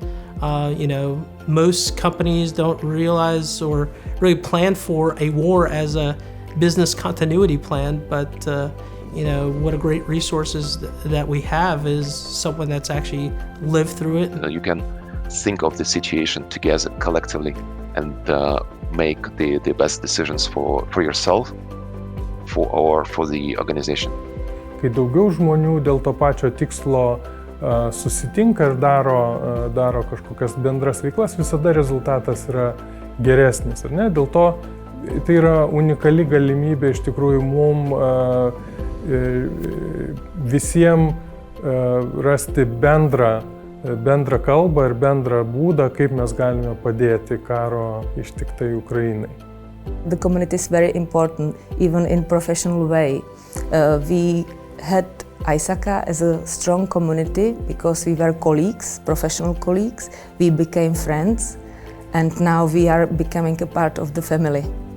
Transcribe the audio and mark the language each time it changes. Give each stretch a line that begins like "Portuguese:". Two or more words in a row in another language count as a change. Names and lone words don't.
English: Most companies don't realize or really plan for a war as a business continuity plan, but what a great resources that we have is someone that's actually lived through it. You can think of the situation together collectively and make the best decisions for yourself or for the organization.
Lithuanian: Kai daugiau žmonių dėl to pačio tikslo susitinka ir daro kažkokias bendras veiklas, visada rezultatas yra geresnis, ar ne? Dėl to tai yra unikali galimybė iš tikrųjų mums visiems rasti bendrą kalbą ir bendrą būdą, kaip mes galime padėti karo ištiktai Ukrainai.
English: The community is very important, even in professional way. We had ISACA as a strong community because we were colleagues, professional colleagues. We became friends, and now we are becoming a part of the family.